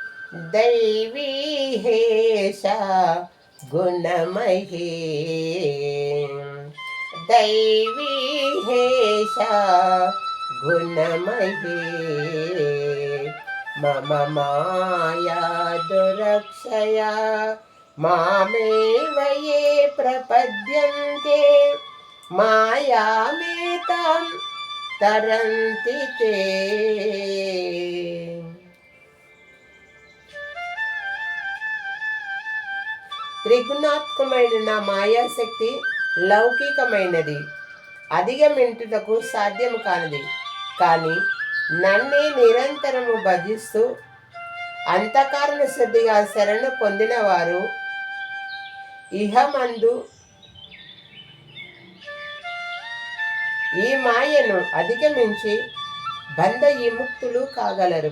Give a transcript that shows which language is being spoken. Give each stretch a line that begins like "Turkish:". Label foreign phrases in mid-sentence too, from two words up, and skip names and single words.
Sanskrit: दैवी हेषा गुणमयी दैवी हेषा गुणमयी मम माया दुरक्षया मामेव ये प्रपद्यन्ते मायामेतां तरन्ति ते।
Telugu: త్రిగుణాత్మకమైన నా మాయాశక్తి లౌకికమైనది, అధిగమించుటకు సాధ్యము కానిది. కానీ నన్నే నిరంతరము భజిస్తూ అంతఃకరణ శుద్ధిగా శరణు పొందిన వారు ఇహమందు ఈ మాయను అధిగమించి బంధ విముక్తులు కాగలరు.